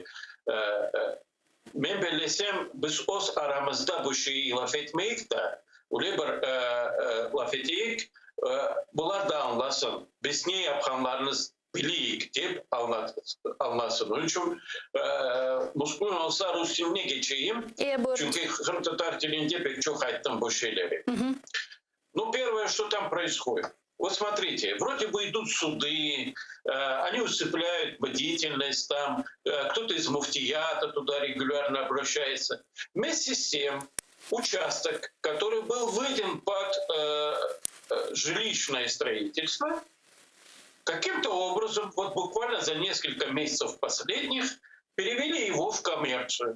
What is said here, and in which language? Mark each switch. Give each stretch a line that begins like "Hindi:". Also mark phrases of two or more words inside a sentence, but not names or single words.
Crimean Tatar: Ben bilesem biz öz aramızda bu şeyi laf etmeyik de öyle bir laf edeyik bunlar da anlasın. Biz ne yapkanlarınız biliyik deyip anlasın. Onun için Müslüman olsa Rus diline geçeyim. Çünkü Kırım Tatar dilinde pek çok ayttım bu şeyleri.
Russian: Ну, первое, что там происходит. Вот смотрите, вроде бы идут суды, они усыпляют бдительность, там кто-то из муфтията туда регулярно обращается. Вместе с тем, участок, который был выдан под жилищное строительство каким-то образом, вот буквально за несколько месяцев последних, перевели его в коммерцию.